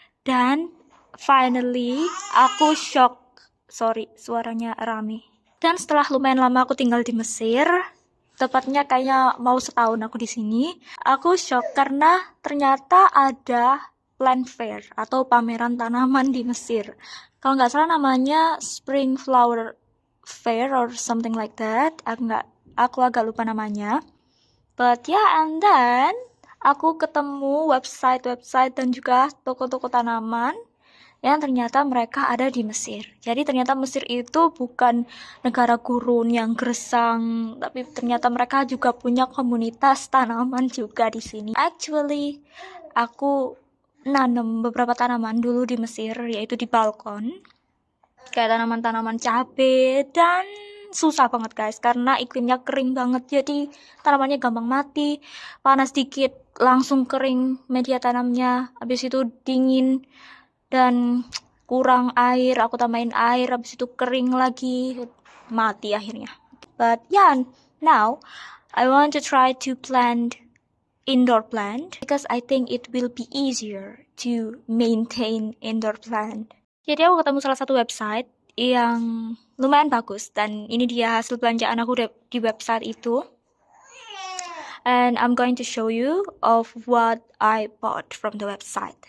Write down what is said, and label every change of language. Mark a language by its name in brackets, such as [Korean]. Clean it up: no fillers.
[Indonesian] Dan finally, aku shock. Sorry, suaranya rame. Dan setelah lumayan lama aku tinggal di Mesir, tepatnya kayaknya mau setahun aku di sini, aku shock karena ternyata ada plant fair atau pameran tanaman di Mesir. Kalau nggak salah namanya Spring Flower Fair or something like that. Aku agak lupa namanya. But yeah, and then aku ketemu website dan juga toko-toko tanaman yang ternyata mereka ada di Mesir. Jadi ternyata Mesir itu bukan negara gurun yang gersang, tapi ternyata mereka juga punya komunitas tanaman juga di sini. Actually, aku nanam beberapa tanaman dulu di Mesir, yaitu di balkon. Kayak tanaman-tanaman cabe dan susah banget guys karena iklimnya kering banget, jadi tanamannya gampang mati. Panas dikit langsung kering media tanamnya, habis itu dingin dan kurang air, aku tambahin air, habis itu kering lagi, mati akhirnya. [English] But yeah, now I want to try to plant indoor plant because I think it will be easier to maintain indoor plant. [Indonesian] Jadi aku ketemu salah satu website yang lumayan bagus dan ini dia hasil belanjaan aku di website itu. [English] And I'm going to show you of what I bought from the website.